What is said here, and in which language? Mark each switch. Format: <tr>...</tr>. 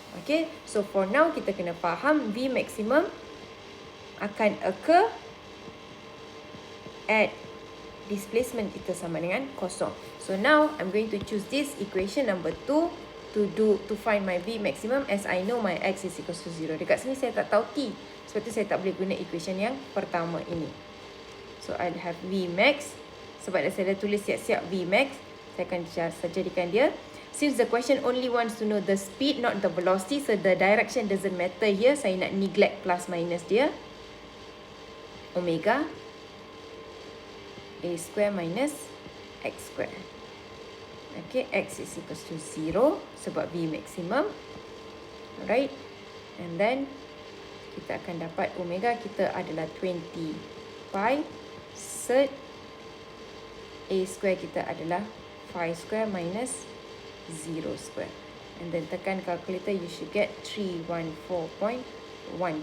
<en>Okay, so for now</en> <ms>kita kena faham V maximum akan occur at displacement kita sama dengan kosong.</ms> <en>So now I'm going to choose this equation number 2 to find my V maximum, as I know my x is equals to 0.</en> <ms>Dekat sini saya tak tahu t, sebab tu saya tak boleh guna equation yang pertama ini.</ms> <en>So I'll have V max.</en> <ms>Sebab saya dah tulis siap-siap V max, saya akan jadikan dia.</ms> <en>Since the question only wants to know the speed, not the velocity, so the direction doesn't matter here.</en> <ms>Saya nak neglect plus minus dia.</ms> <en>Omega A square minus X square. Okay, X is equals to 0 sebab V maximum. Alright, and then</en> <ms>kita akan dapat omega kita adalah 20 pi sed A square kita adalah 5 square minus 0 square.</ms> <en>And then</en> <ms>tekan calculator,</ms> <en>you should get 314.16.</en>